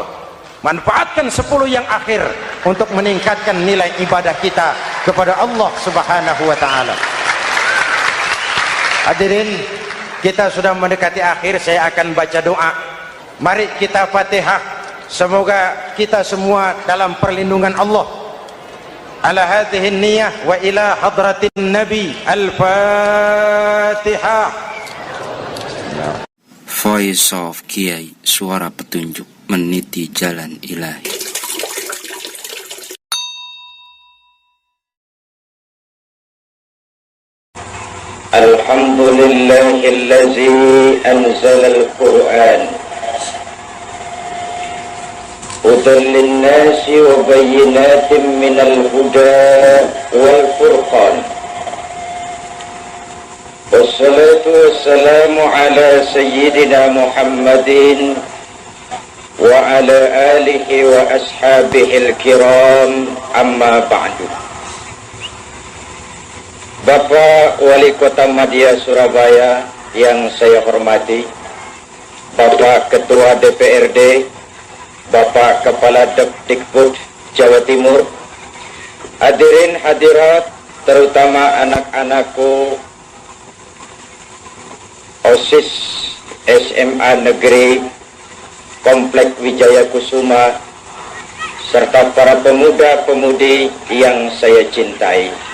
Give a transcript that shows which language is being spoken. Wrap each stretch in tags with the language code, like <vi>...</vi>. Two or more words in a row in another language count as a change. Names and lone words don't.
<id>Manfaatkan 10 yang akhir untuk meningkatkan nilai ibadah kita kepada Allah</id> <ar>سبحانه وتعالى.</ar> <id>Hadirin, kita sudah mendekati akhir, saya akan baca doa. Mari kita Fatihah. Semoga kita semua dalam perlindungan Allah.</id> <ar>على هذه النية وإلى حضرة النبي.</ar> <id>Al-Fatihah.</id> <en>Voice of Kiai,</en> <id>suara petunjuk meniti jalan ilahi.</id> <ar>الحمد لله الذي أنزل القرآن هدى للناس وبينات من الهدى والفرقان. والصلاة والسلام على سيدنا محمد وعلى آله وأصحابه الكرام أما بعد.</ar> <id>Bapak Wali Kota Madya Surabaya yang saya hormati, Bapak Ketua DPRD, Bapak Kepala Depdikbud Jawa Timur, hadirin hadirat, terutama anak-anakku OSIS SMA Negeri Komplek Wijaya Kusuma, serta para pemuda-pemudi yang saya cintai.</id>